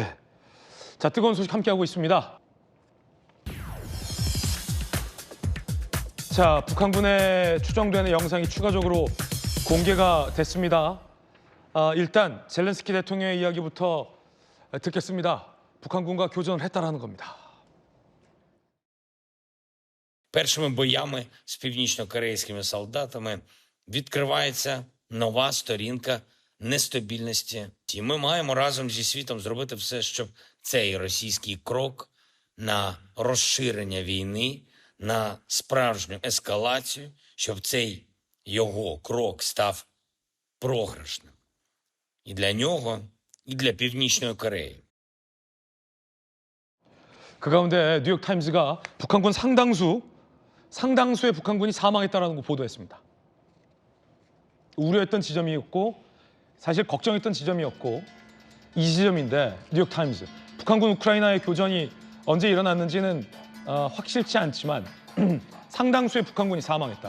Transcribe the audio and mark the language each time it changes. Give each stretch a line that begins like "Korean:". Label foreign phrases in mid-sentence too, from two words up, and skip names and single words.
Korean: 자, 뜨거운 소식 함께하고 있습니다. 자, 북한군에 추정되는 영상이 추가적으로 공개가 됐습니다. 일단 젤렌스키 대통령의 이야기부터 듣겠습니다. 북한군과 교전을 했다라는 겁니다.
Ukrainian: Першими боями з північно-корейськими солдатами відкривається нова сторінка нестабільності. І ми маємо разом зі світом зробити все, щоб цей російський крок на розширення війни, на справжню ескалацію, щоб цей його крок став програшним. І для нього, і для Північної Кореї.
Korean: 그 가운데 뉴욕타임스가 북한군 상당수의 북한군이 사망했다라는 거 보도했습니다. 우려했던 지점이었고 사실 걱정했던 지점이었고 이 지점인데 뉴욕타임스 북한군 우크라이나의 교전이 언제 일어났는지는 확실치 않지만 상당수의 북한군이 사망했다.